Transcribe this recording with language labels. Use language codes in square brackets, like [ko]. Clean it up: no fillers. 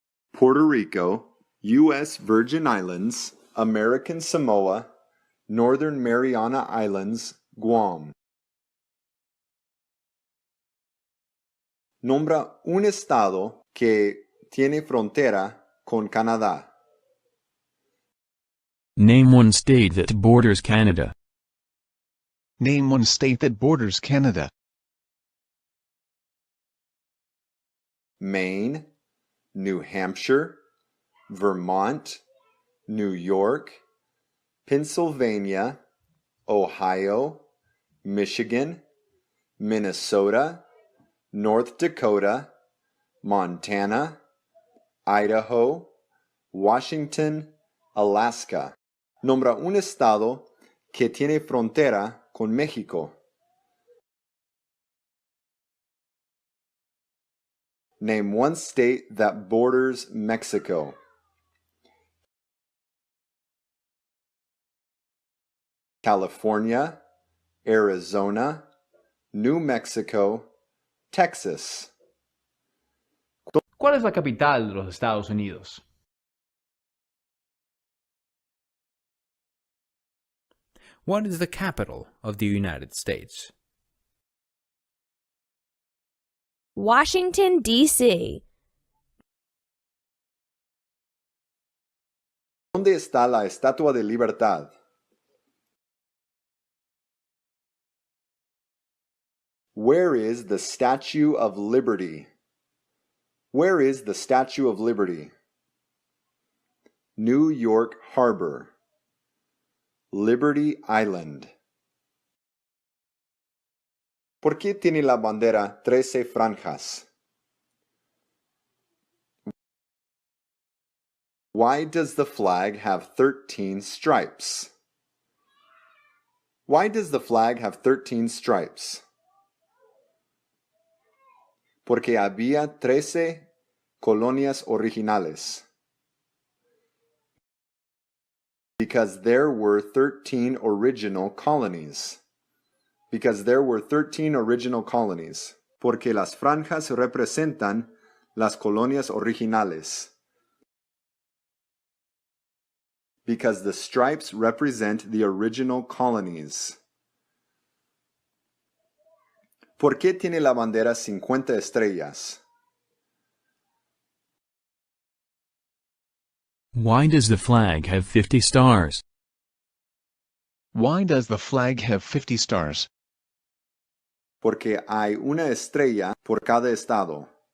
[en] Puerto Rico, U.S. Virgin Islands, American Samoa, Northern Mariana Islands, Guam. [es] Nombra un estado que tiene frontera con Canadá. [en] Name one state that borders Canada. Name one state that borders Canada. Maine, New Hampshire, Vermont, New York, Pennsylvania, Ohio, Michigan, Minnesota, North Dakota, Montana, Idaho, Washington, Alaska. [es] Nombra un estado que tiene frontera con México. [en] Name one state that borders Mexico. California, Arizona, New Mexico, Texas. [es] ¿Cuál es la capital de los Estados Unidos? [en] What is the capital of the United States? Washington, D.C. [es] ¿Dónde está la Estatua de Libertad? [en] Where is the Statue of Liberty? Where is the Statue of Liberty? New York Harbor. Liberty Island. [es] ¿Por qué tiene la bandera 13 franjas? [en] Why does the flag have 13 stripes? Why does the flag have 13 stripes? [es] Porque había 13 colonias originales. [en] Because there were 13 original colonies. Because there were 13 original colonies. [es] Porque las franjas representan las colonias originales. [en] Because the stripes represent the original colonies. [es] ¿Por qué tiene la bandera 50 estrellas? [en] Why does the flag have 50 stars? Why does the flag have 50 stars? [es] Porque hay una estrella por cada estado.